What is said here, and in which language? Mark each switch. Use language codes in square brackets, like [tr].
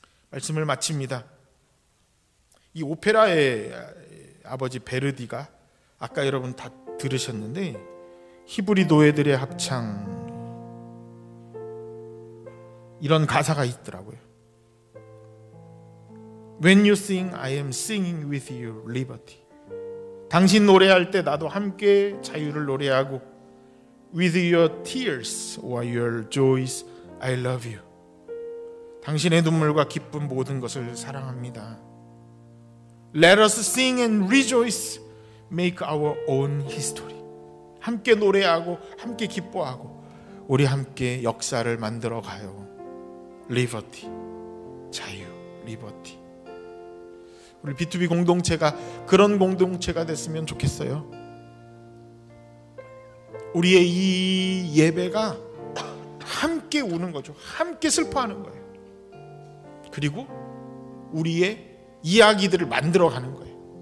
[ko] 말씀을 마칩니다. 이 오페라의 아버지 베르디가, 아까 여러분 다 들으셨는데, 히브리 노예들의 합창, 이런 가사가 있더라고요. [en] When you sing, I am singing with you liberty. [ko] 당신 노래할 때 나도 함께 자유를 노래하고, [en] With your tears or your joys, I love you. [ko] 당신의 눈물과 기쁜 모든 것을 사랑합니다. [en] Let us sing and rejoice, make our own history. [ko] 함께 노래하고 함께 기뻐하고 우리 함께 역사를 만들어 가요. [en] Liberty, 자유, Liberty. [ko] 우리 B2B 공동체가 그런 공동체가 됐으면 좋겠어요. 우리의 이 예배가 함께 우는 거죠. 함께 슬퍼하는 거예요. 그리고 우리의 이야기들을 만들어가는 거예요.